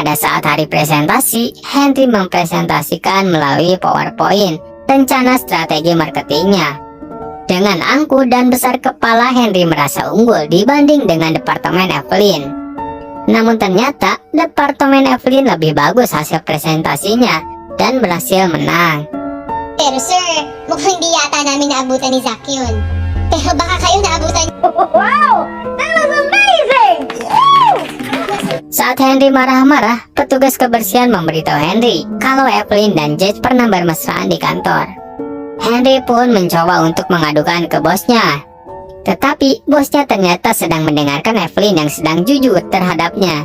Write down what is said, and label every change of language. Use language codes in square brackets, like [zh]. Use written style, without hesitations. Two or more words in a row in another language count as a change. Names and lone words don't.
[id] Pada saat hari presentasi, Henry mempresentasikan melalui PowerPoint rencana strategi marketingnya. Dengan angkuh dan besar kepala, Henry merasa unggul dibanding dengan Departemen Evelyn. Namun ternyata Departemen Evelyn lebih bagus hasil presentasinya dan berhasil menang. [tl] Pero sir, mukhang hindi yata namin naabutan ni Zack yun. Pero baka kayo naabutan niyo. [en] Wow! That was amazing! [id] Saat Henry marah-marah, petugas kebersihan memberitahu Henry kalau Evelyn dan Judge pernah bermesraan di kantor. Henry pun mencoba untuk mengadukan ke bosnya. Tetapi bosnya ternyata sedang mendengarkan Evelyn yang sedang jujur terhadapnya.